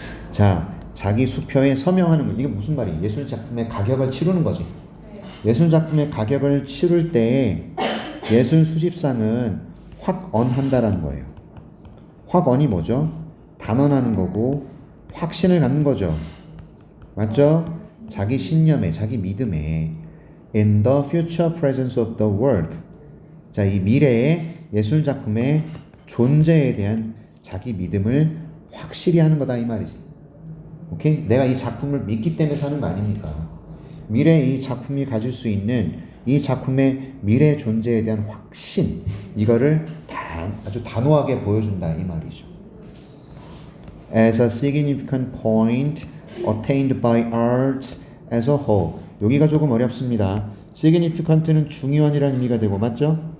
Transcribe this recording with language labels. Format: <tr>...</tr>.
<ko>자, 자기 수표에 서명하는 거. 이게 무슨 말이에요? 예술 작품의 가격을 치르는 거지. 예술 작품의 가격을 치를 때 예술 수집상은 확언한다라는 거예요. 확언이 뭐죠? 단언하는 거고 확신을 갖는 거죠. 맞죠? 자기 신념에, 자기 믿음에</ko> <en>in the future presence of the work.</en> <ko>자, 이 미래의 예술 작품의 존재에 대한 자기 믿음을 확실히 하는 거다 이 말이지. 오케이? 내가 이 작품을 믿기 때문에 사는 거 아닙니까? 미래에 이 작품이 가질 수 있는 이 작품의 미래 존재에 대한 확신, 이거를 아주 단호하게 보여준다 이 말이죠.</ko> <en>As a significant point attained by art as a whole.</en> <ko>여기가 조금 어렵습니다. significant는 중요한이라는 의미가 되고 맞죠?</ko>